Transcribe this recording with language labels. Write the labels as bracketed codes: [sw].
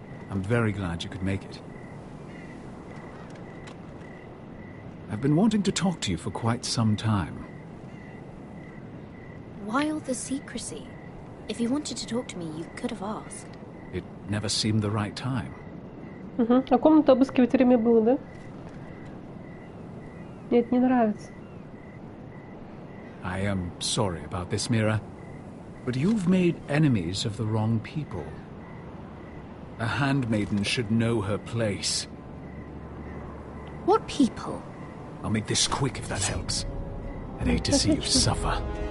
[en] I'm very glad you could make it. I've been wanting to talk to you for quite some time. Why all the secrecy? If you wanted to talk to me, you could have asked. It never seemed the right time. [ru] А комнату обыскивать время было, да? Мне это не нравится. [en] I am sorry about this, Mira, but you've made enemies of the wrong people. A handmaiden should know her place. What people? I'll make this quick if that helps. I'd hate to see you suffer.